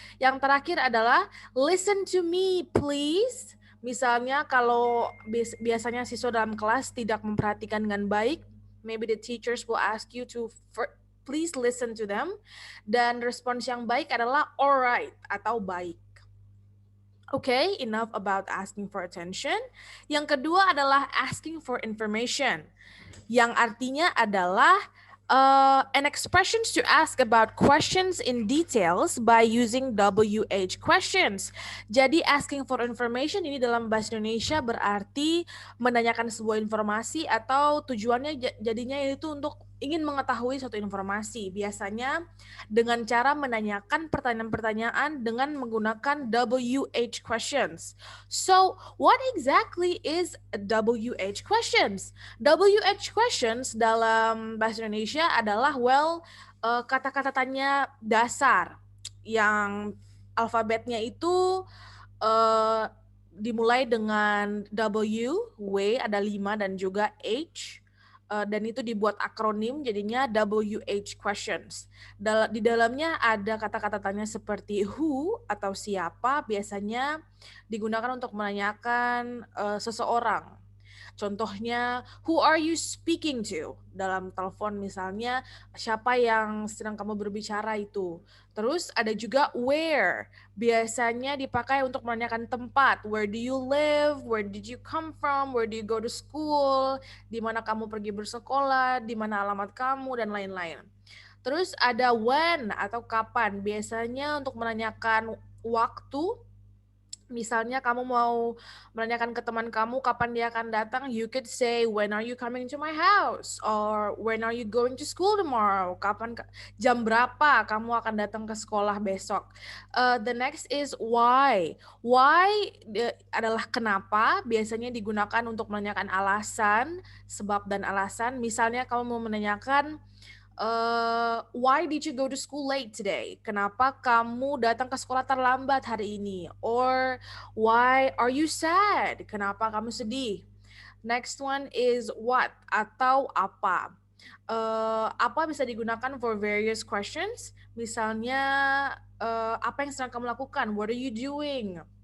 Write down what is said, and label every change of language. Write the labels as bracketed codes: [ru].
[id] Yang terakhir adalah [en] listen to me please. [id] Misalnya kalau biasanya siswa dalam kelas tidak memperhatikan dengan baik, [en] maybe the teachers will ask you to please listen to them. [id] Dan respons yang baik adalah alright atau baik. [en] Okay, enough about asking for attention. [id] Yang kedua adalah [en] asking for information, [id] yang artinya adalah [en] an expressions to ask about questions in details by using WH questions. [id] Jadi [en] asking for information [id] ini dalam bahasa Indonesia berarti menanyakan sebuah informasi atau tujuannya jadinya itu untuk ingin mengetahui suatu informasi. Biasanya dengan cara menanyakan pertanyaan-pertanyaan dengan menggunakan WH questions. [en] So, what exactly is WH questions? [id] WH questions dalam bahasa Indonesia adalah kata-kata tanya dasar yang alfabetnya itu dimulai dengan W ada 5 dan juga H, dan itu dibuat akronim jadinya WH questions. Di dalamnya ada kata-kata tanya seperti who atau siapa, biasanya digunakan untuk menanyakan seseorang. [en] Contohnya, who are you speaking to? [id] Dalam telepon misalnya, siapa yang sedang kamu berbicara itu. Terus ada juga where. Biasanya dipakai untuk menanyakan tempat. [en] Where do you live? Where did you come from? Where do you go to school? [id] Di mana kamu pergi bersekolah? Di mana alamat kamu? Dan lain-lain. Terus ada when atau kapan. Biasanya untuk menanyakan waktu. Misalnya kamu mau menanyakan ke teman kamu kapan dia akan datang, [en] you could say, when are you coming to my house? Or when are you going to school tomorrow? [id] Jam berapa kamu akan datang ke sekolah besok? [en] The next is why. [id] Why adalah kenapa, biasanya digunakan untuk menanyakan alasan, sebab dan alasan. Misalnya kamu mau menanyakan, [en] why did you go to school late today? [id] Kenapa kamu datang ke sekolah terlambat hari ini? [en] Or why are you sad? [id] Kenapa kamu sedih? [en] Next one is what [id] atau apa. Apa bisa digunakan [en] for various questions. [id] Misalnya, apa yang sedang kamu lakukan? [en] What are you doing?